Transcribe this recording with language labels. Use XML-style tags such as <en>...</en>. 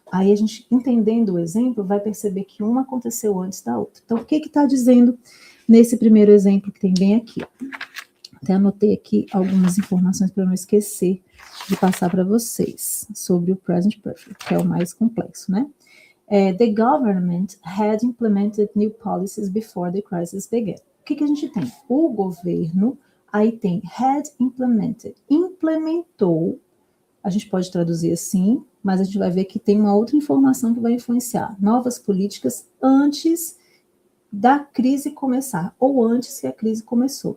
<pt>Aí a gente, entendendo o exemplo, vai perceber que uma aconteceu antes da outra. Então, o que está dizendo nesse primeiro exemplo que tem bem aqui? Até anotei aqui algumas informações para não esquecer de passar para vocês sobre o present perfect, que é o mais complexo, né?</pt> <en>The government had implemented new policies before the crisis began.</en> <pt>O que a gente tem? O governo, aí tem</pt> <en>had implemented,</en> <pt>implementou, a gente pode traduzir assim, mas a gente vai ver que tem uma outra informação que vai influenciar novas políticas antes da crise começar, ou antes que a crise começou.</pt>